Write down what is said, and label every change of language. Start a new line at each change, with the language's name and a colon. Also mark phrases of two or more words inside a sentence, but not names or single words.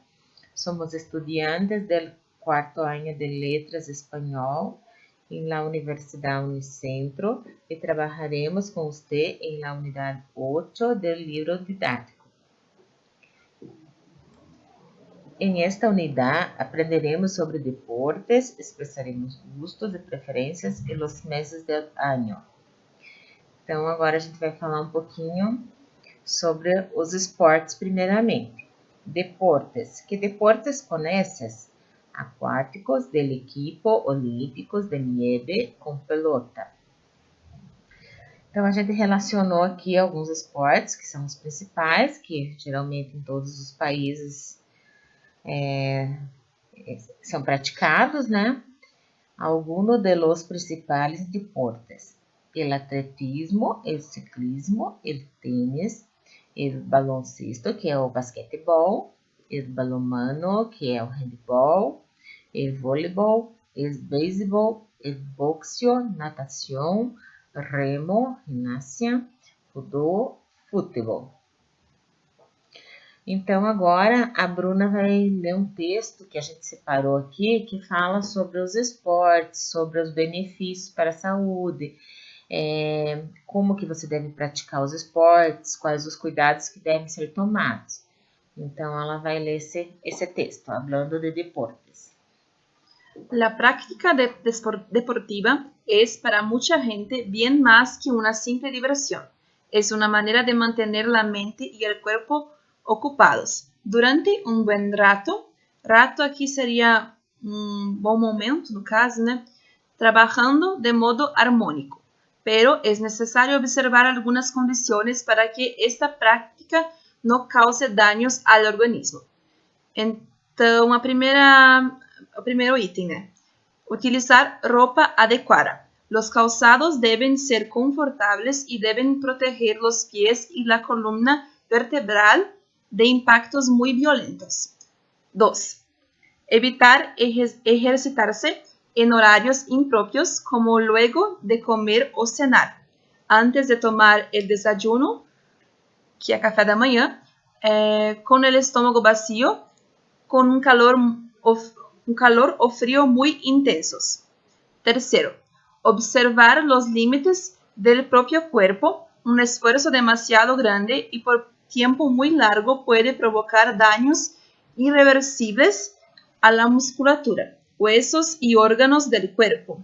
Spanish: Somos estudiantes del cuarto año de Letras Espanhol en la Universidad Unicentro y trabajaremos con usted en la unidad 8 del libro didáctico. En esta unidad aprenderemos sobre deportes, expressaremos gustos
Portuguese: e preferências e os meses do ano. Então, agora a gente vai falar um pouquinho sobre os esportes primeiramente.
Spanish: Deportes. Que deportes conheces? Acuáticos, del equipo, olímpicos, de nieve, com pelota.
Portuguese: Então, a gente relacionou aqui alguns esportes que são os principais, que geralmente em todos os países são praticados, né?
Spanish: Algunos de los principales deportes: el atletismo, el ciclismo, el tenis, el baloncesto,
Portuguese: que é o basquetebol,
Spanish: el balonmano,
Portuguese: que é o handball,
Spanish: el voleibol, el beisebol, el boxeo,
Portuguese: natação, remo, ginástica, judô, futebol. Então, agora a Bruna vai ler um texto que a gente separou aqui, que fala sobre os esportes, sobre os benefícios para a saúde, como que você deve praticar os esportes, quais os cuidados que devem ser tomados. Então, ela vai ler esse texto, falando de deportes.
Spanish: La práctica deportiva es para mucha gente bien más que una simple diversión. Es una manera de mantener la mente y el cuerpo ocupados durante
Portuguese: um bom rato aqui seria bom momento, no caso, né?
Spanish: Trabajando de modo armônico, pero es necesario observar algunas condiciones para que esta práctica no cause daños al organismo.
Portuguese: Então, o primeiro item, né? Utilizar roupa adequada.
Spanish: Los calzados deben ser confortables y deben proteger los pies y la columna vertebral de impactos muy violentos. 2. Evitar ejercitarse en horarios impropios como luego de comer o cenar, antes de tomar el desayuno,
Portuguese: que é café da manhã,
Spanish: con el estómago vacío, con un calor o frío muy intensos. 3. Observar los límites del propio cuerpo. Un esfuerzo demasiado grande y por tiempo muy largo puede provocar daños irreversibles a la musculatura, huesos y órganos del cuerpo.